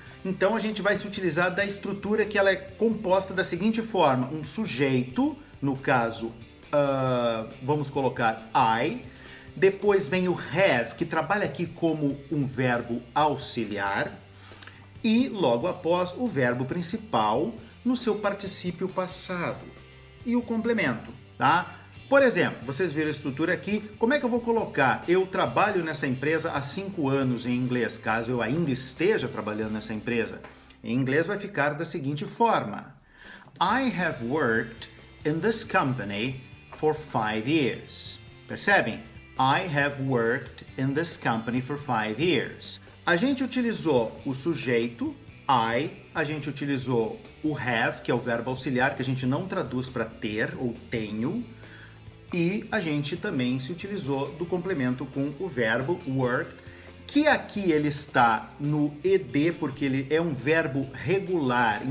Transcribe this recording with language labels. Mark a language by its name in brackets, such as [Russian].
[Portuguese] Então a gente vai se utilizar da estrutura que ela é composta da seguinte forma, um sujeito, no caso, vamos colocar I, depois vem o have, que trabalha aqui como um verbo auxiliar, e logo após o verbo principal no seu particípio passado. E o complemento, tá? Por exemplo, vocês viram a estrutura aqui, como é que eu vou colocar? Eu trabalho nessa empresa há 5 anos em inglês, caso eu ainda esteja trabalhando nessa empresa. Em inglês vai ficar da seguinte forma. [English] I have worked in this company for 5 years. [Portuguese] Percebem? [English] I have worked in this company for 5 years. [Portuguese] A gente utilizou o sujeito, I, a gente utilizou o have, que é o verbo auxiliar, que a gente não traduz para ter ou tenho, e a gente também se utilizou do complemento com o verbo worked, que aqui ele está no ed porque ele é um verbo regular.